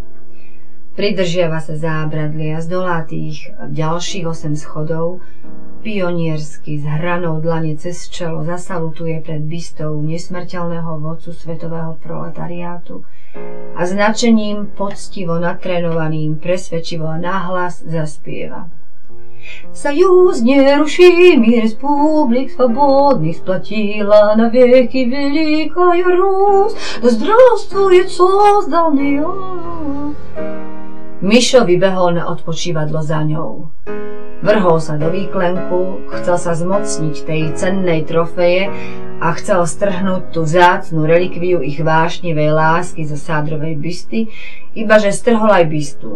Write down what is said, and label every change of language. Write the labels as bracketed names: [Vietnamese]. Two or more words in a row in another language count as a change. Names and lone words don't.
[Slovak] Pridržiava sa zábradlie a zdolá tých ďalších 8 schodov, pioniersky s hranou dlane cez čelo zasalutuje pred bystou nesmrteľného vodcu svetového proletariátu a značením poctivo natrénovaným presvedčivo a nahlas zaspieva. [Russian] Союз нерушимый республик свободных сплотила навеки великая Русь, да здравствует созданный. [Slovak] Mišo vybehol na odpočívadlo za ňou. Vrhol sa do výklenku, chcel sa zmocniť tej cennej trofeje a chcel strhnúť tú vzácnu relikviu ich vášnivej lásky zo sádrovej bysty, ibaže strhol aj bystu.